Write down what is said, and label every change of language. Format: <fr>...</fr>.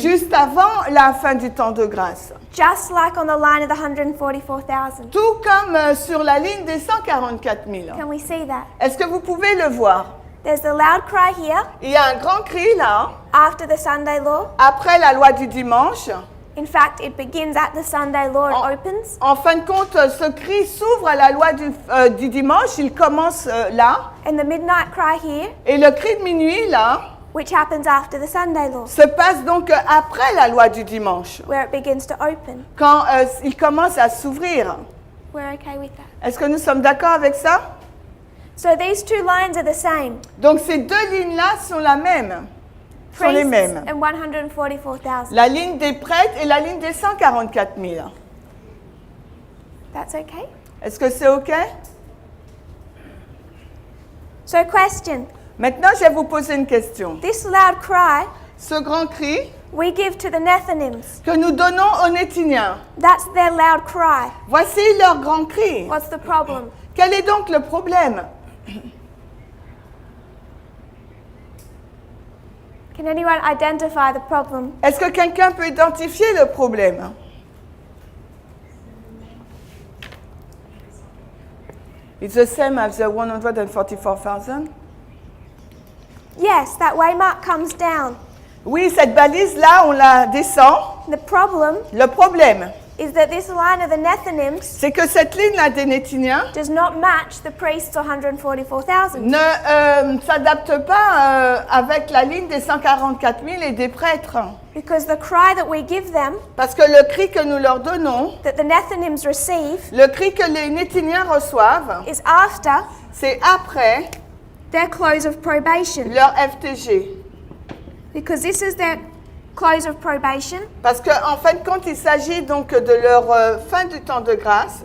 <fr>juste avant la fin du temps de grâce,</fr> <en>just like on the line of the 144,000.</en> <fr>tout comme sur la ligne des 144 000.</fr> <en>Can we see that?</en> <fr>Est-ce que vous pouvez le voir?</fr> <en>There's the loud cry here</en> <fr>Il y a un grand cri là,</fr> <en>after the Sunday law.</en> <fr>après la loi du dimanche.</fr> <en>In fact, it begins at the Sunday law and opens.</en> <fr>En fin de compte, ce cri s'ouvre à la loi du dimanche, il commence là.</fr> <en>And the midnight cry here,</en> <fr>Et le cri de minuit là,</fr> <en>which happens after the Sunday law,</en> <fr>se passe donc après la loi du dimanche,</fr> <en>where it begins to open.</en> <fr>quand il commence à s'ouvrir.</fr> <en>We're okay with that.</en> <fr>Est-ce que nous sommes d'accord avec ça?</fr> <en>So these two lines are the same.</en> <fr>Donc ces deux lignes-là sont les mêmes.</fr> <en>Priests and 144,000.</en> <fr>La ligne des prêtres et la ligne des 144 000.</fr> <en>That's okay?</en> <fr>Est-ce que c'est OK?</fr> <en>So question.</en> <fr>Maintenant, je vais vous poser une question.</fr> <en>This loud cry</en> <fr>Ce grand cri</fr> <en>we give to the Nethinims.</en> <fr>que nous donnons aux Néthiniens,</fr> <en>That's their loud cry.</en> <fr>voici leur grand cri.</fr> <en>What's the problem?</en> <fr>Quel est donc le problème?</fr> <en>Can anyone identify the problem?</en> <fr>Est-ce que quelqu'un peut identifier le problème?</fr> <en>It's the same as the 144,000. Yes, that waymark comes down.</en> <fr>Oui, cette balise-là, on la descend.</fr> <en>The problem</en> <fr>Le problème,</fr> <en>is that this line of the Nethinims</en> <fr>c'est que cette ligne-là des Néthiniens</fr> <en>does not match the priests' 144,000.</en> <fr>ne s'adapte pas avec la ligne des 144 000 et des prêtres.</fr> <en>Because the cry that we give them,</en> <fr>Parce que le cri que nous leur donnons,</fr> <en>that the Nethinims receive,</en> <fr>le cri que les Néthiniens reçoivent,</fr> <en>is after</en> <fr>c'est après</fr> <en>their close of probation.</en> <fr>leur FTG.</fr> <en>Because this is their close of probation,</en> <fr>Parce qu'en fin de compte, il s'agit donc de leur fin du temps de grâce.</fr>